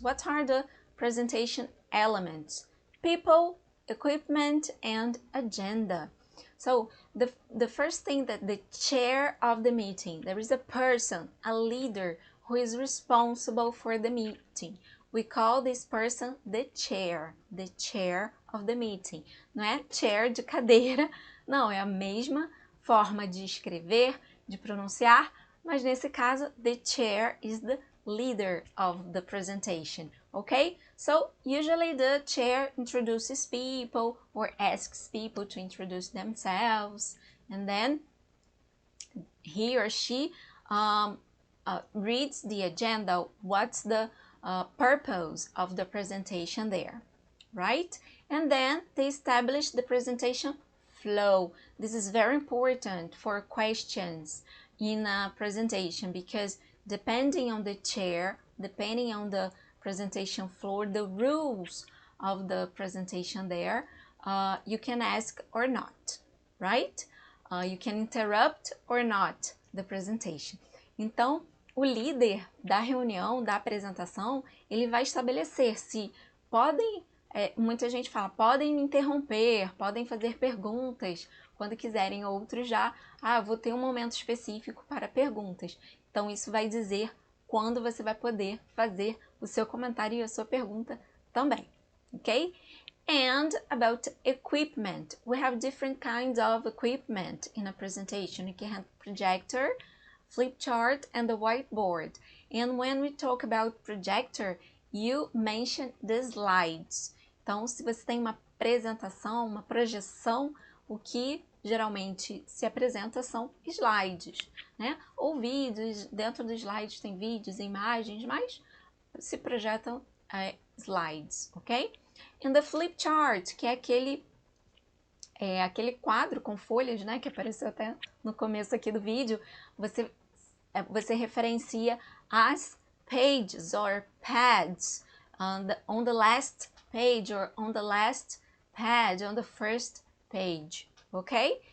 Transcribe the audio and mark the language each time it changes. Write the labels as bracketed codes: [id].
[en] What are the presentation elements? People, equipment, and agenda. So the first thing, that the chair of the meeting, there is a person, a leader who is responsible for the meeting. We call this person the chair of the meeting. [pt] Não é chair de cadeira, não, é a mesma forma de escrever, de pronunciar, mas nesse caso, [en] the chair is the leader of the presentation, okay? So usually the chair introduces people or asks people to introduce themselves, and then he or she reads the agenda, what's the purpose of the presentation there, right? And then they establish the presentation flow. This is very important for questions in a presentation, because depending on the chair, depending on the presentation floor, the rules of the presentation there, you can ask or not, right? You can interrupt or not the presentation. [pt] Então, o líder da reunião, da apresentação, ele vai estabelecer se podem, muita gente fala, podem me interromper, podem fazer perguntas quando quiserem, outros já, vou ter um momento específico para perguntas. Então, isso vai dizer quando você vai poder fazer o seu comentário e a sua pergunta também, ok? [en] And about equipment, we have different kinds of equipment in a presentation. You can have projector, flip chart, and the whiteboard. And when we talk about projector, you mention the slides. [pt] Então, se você tem uma apresentação, uma projeção, o que geralmente se apresenta são slides, né? Ou vídeos, dentro dos slides tem vídeos, imagens, mas se projetam slides, ok? [en] And the flip chart, [pt] que é aquele quadro com folhas, né, que apareceu até no começo aqui do vídeo, você referencia as [en] pages or pads on the last page or on the last pad, on the first page, ok?